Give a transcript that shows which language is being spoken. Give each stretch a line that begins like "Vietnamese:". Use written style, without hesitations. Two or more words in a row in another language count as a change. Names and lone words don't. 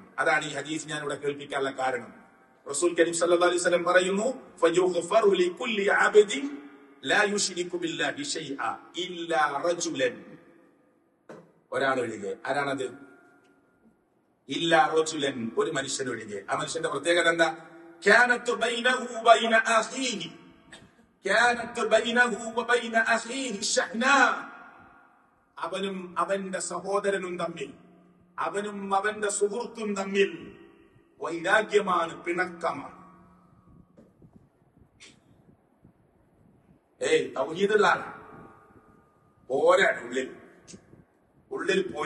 Malayalam: അതാണ് ഈ ഹദീസ് ഞാൻ ഇവിടെ കേൾപ്പിക്കാനുള്ള കാരണം.
Arabic: رسول كريم صلى الله عليه وسلم പറയുന്നു, فيغفر لكل عبد لا يشرك بالله شيئا إلا رجلا.
Malayalam: ഒരാളൊഴികെ. ആരാണത്?
Arabic: إلا رجلا,
Malayalam: ഒരു മനുഷ്യനൊഴികെ. ആ മനുഷ്യന്റെ പ്രത്യേകത എന്താ?
Arabic: كانت بينه وبين أخيه شحناء.
Malayalam: അവനും അവന്റെ സഹോദരനും തമ്മിൽ, അവനും അവന്റെ സുഹൃത്തും തമ്മിൽ വൈരാഗ്യമാണ്, പിണക്കമാണ്. തൗഹീദുള്ളാണ്. പോരാണ് ഉള്ളിൽ പോര്.